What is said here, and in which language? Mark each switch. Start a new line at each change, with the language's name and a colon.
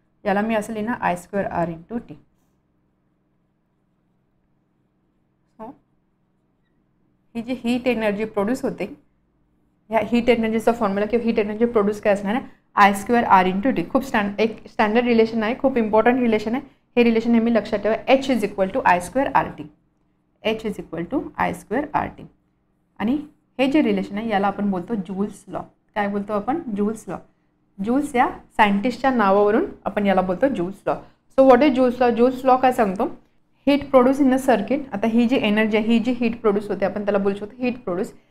Marathi: याला मी असं लिहिणार
English: I square R into T.
Marathi: So he G heat energy produce होते, ह्या हीट एनर्जीचा फॉर्म्युला किंवा हीट एनर्जी प्रोड्यूस काय असणार आहे, I square R into T. खूप एक स्टँडर्ड रिलेशन आहे, खूप इम्पॉर्टंट रिलेशन आहे. हे रिलेशन नेहमी लक्षात ठेवा,
English: H is equal to I square R T. H is equal to I square R T.
Marathi: आणि हे जे रिलेशन आहे याला आपण बोलतो जूल्स लॉ. काय बोलतो आपण, जूल्स लॉ. जूल्स या सायंटिस्टच्या नावावरून आपण याला बोलतो joules law.
English: So what is Joule's law?
Marathi: Joules law काय सांगतो,
English: Heat produce in a circuit.
Marathi: आता ही जी एनर्जी आहे, ही जी हीट प्रोड्यूस होते, आपण त्याला बोलू शकतो हीट प्रोड्यूस.